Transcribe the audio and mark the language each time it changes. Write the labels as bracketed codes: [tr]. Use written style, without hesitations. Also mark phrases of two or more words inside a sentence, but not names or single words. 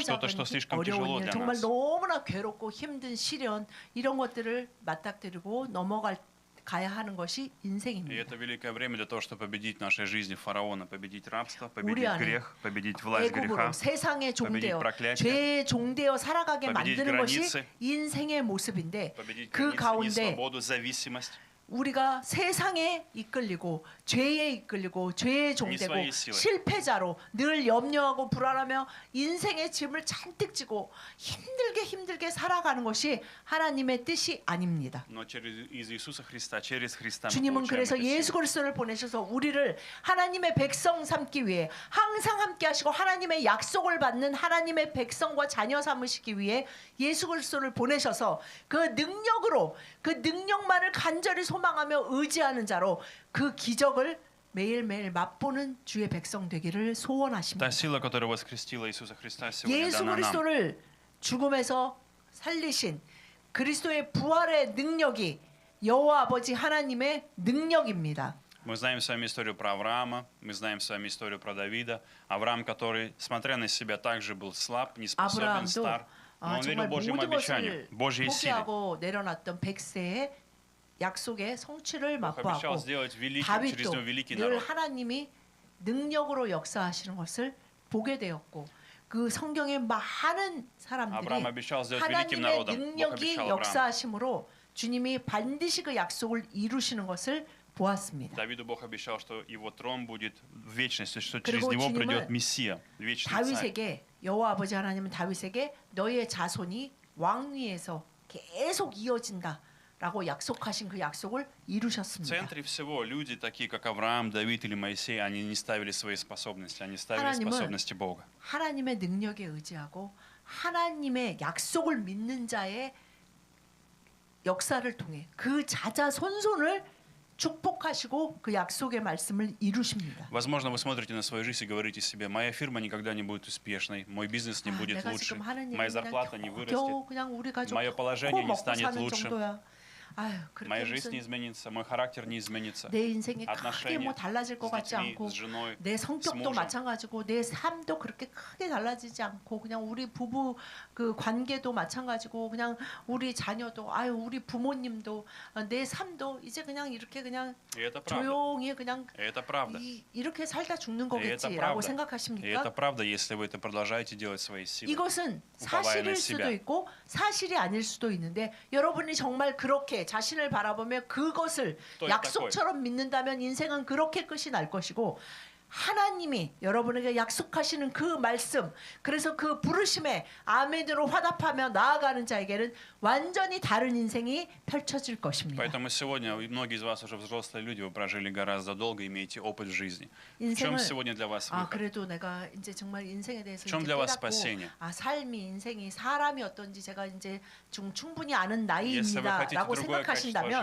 [ru] что-то, [ko] 작은 [ru] что слишком [ko] 어려운 [ru] тяжело [ko] 일, [ru] для [ko] 정말 [ru] нас. [ko] 너무나 괴롭고 힘든 시련 이런 것들을 맞닥뜨리고 가야 하는 것이 [ru] И [ko] 인생입니다. [ru] это великое время для того, чтобы победить в нашей жизни фараона, победить рабство, победить [ko] 우리 안에 [ru] грех, победить власть [ko] 애굽으로 [ru] греха, [ko] 세상의 종되어 [ru] проклятие, [ko] 죄의 종되어 살아가게 [ru] победить [ko] 만드는 것이 [ru] границы, [ko] 인생의 모습인데 [ru] победить [ko] 그 [ru] границы, [ko] 가운데 [ru] несвободу, зависимость. [ko] 우리가 세상에 이끌리고 죄에 이끌리고 죄의 종되고 [ru] своей силой. [ko] 실패자로 늘 염려하고 불안하며 인생의 짐을 잔뜩 지고 힘들게 살아가는 것이 하나님의 뜻이 아닙니다. [ru] Но из Иисуса Христа, через Христа мы [ko] 주님은 [ru] получаем [ko] 그래서 [ru] эту [ko] 예수 [ru] силу. [ko] 그리스도를 보내셔서 우리를 하나님의 백성 삼기 위해 항상 함께 하시고 하나님의 약속을 받는 하나님의 백성과 자녀 삼으시기 위해 예수 그리스도를 보내셔서 그 능력으로 그 능력만을 간절히 소망하며 의지하는 자로 그 기적을 매일매일 맛보는 주의 백성 되기를 소원하십니다. [ru] Та сила, которая воскресила Иисуса Христа, сегодня [ko] 예수 [ru] дана нам. [ko] 그리스도를 죽음에서 살리신 그리스도의 부활의 능력이 여호와 아버지 하나님의 능력입니다. [ru] Мы знаем с вами историю про Авраама, мы знаем с вами историю про Давида. Авраам, который, смотря на себя, также был слаб, неспособен, [ko] 아브라함도 [ru] стар, но он верил [ko] 정말 [ru] Божьему [ko] 모든 [ru] обещанию, [ko] 것을 [ru] Божьей силе. [ko] 포기하고 내려놨던 백세의 약속의 성취를 [ru] Бог обещал [ko] 맛보았고 [ru] сделать великим, через [ko] 다윗도 [ru] него великий [ko] 늘 [ru] народ. [ko] 하나님이 능력으로 역사하시는 것을 보게 되었고 그 성경의 많은 사람들이 [ru] Авраам обещал сделать великим [ko] 하나님의 [ru] народом. Бог [ko] 능력이 [ru] обещал Аврааму. [ko] 역사하심으로 주님이 반드시 그 약속을 이루시는 것을 보았습니다. [ru] Давиду Бог обещал, что его трон будет в вечности, что через [ko] 그리고 [ru] него [ko] 주님은 [ru] придет Мессия, вечный царь. [ko] 다윗에게 여호와 아버지 하나님은 다윗에게 너의 자손이 왕위에서 계속 이어진다라고 약속하신 그 약속을 [ru] В [ko] 이루셨습니다. [ru] центре всего люди, такие как Авраам, Давид или Моисей, они не ставили свои способности, они ставили [ko] 하나님은 [ru] способности Бога. [ko] 하나님의 능력에 의지하고 하나님의 약속을 믿는 자의 역사를 통해 그 자자손손을 축복하시고 그 약속의 말씀을 이루십니다. [ru] Возможно, вы смотрите на свою жизнь и говорите себе, моя фирма никогда не будет успешной, мой бизнес не будет [ko] 내가 [ru] лучше, [ko] 지금 하는 [ru] моя [ko] 일은 [ru] зарплата не [ko] 그냥 [ru] вырастет, [ko] 겨우 그냥 우리 가족 [ru] Мое [ko] 코 [ru] положение не [ko] 먹고 [ru] станет [ko] 사는 [ru] лучше. [ko] 정도야. 아유, 그렇게 [ru] моя жизнь не [ko] 무슨 [ru] изменится, мой характер не изменится, [ko] 내 인생이 크게 [ru] отношения [ko] 뭐 달라질 것 [ru] с [ko] 같지 [ru] детьми, [ko] 않고 [ru] с женой, [ko] 내 [ru] с [ko] 성격도 [ru] мужем. [ko] 마찬가지고 내 삶도 그렇게 크게 달라지지 않고 그냥 우리 부부 그 관계도 마찬가지고 그냥 우리 자녀도 아유 우리 부모님도 내 삶도 이제 그냥 이렇게 그냥 [ru] И это правда. [ko] 조용히 그냥 [ru] И это правда. [ko] 이렇게 살다 죽는 [ru] И это [ko] 거겠지라고 [ru] правда. И [ko] 생각하십니까? [ru] это правда, если вы это продолжаете делать своей силой. [ko] 이것은 우파바야 사실일 내 수도 [ru] себя. [ko] 있고 사실이 아닐 수도 있는데 여러분이 정말 그렇게 자신을 바라보며 그것을 또 약속처럼 믿는다면 인생은 그렇게 끝이 날 것이고 하나님이 여러분에게 약속하시는 그 말씀 그래서 그 부르심에 아멘으로 화답하며 나아가는 자에게는 완전히 다른 인생이 펼쳐질 것입니다. [ru] Поэтому сегодня многие из вас уже взрослые люди, вы прожили гораздо долго, имеете опыт в жизни. В чем [ko] 인생을 [ru] сегодня для вас [ko] 아 [ru] выход? [ko] 그래도 내가 이제 정말 인생에 대해서 좀 이제 [ru] для вас [ko] 깨닫고 [ru] спасение. [ko] 아 삶이 인생이 사람이 어떤지 제가 이제 좀 충분히 아는 [ru] Если вы хотите [ko] 나이입니다라고 [ru] другое качество [ko] 생각하신다면